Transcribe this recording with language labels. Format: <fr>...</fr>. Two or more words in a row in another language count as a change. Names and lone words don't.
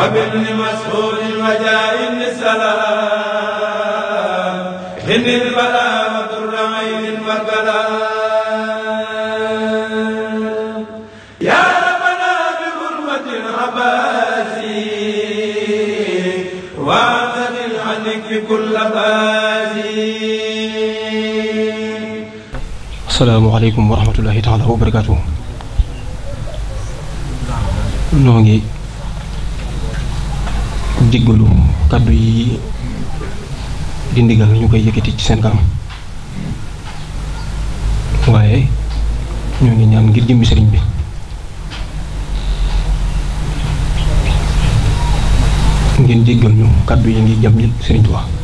<ar>وبن مسعود وجاء السلام هن البلاء وضر عين وكلام يا ربنا بحرمة العباسي واعتذر عنك كل باسي. السلام عليكم ورحمة الله تعالى وبركاته.</ar> <wo>noo ngi jéggalu kàddu yi di ndigal ñu koy yëkkati ci seen kanam waaye ñoo ngi ñaan ngir jëmmi sëriñ bi ngeen jéggal ñu kàddu yi ngi jëm sëriñ Tuubaa</wo>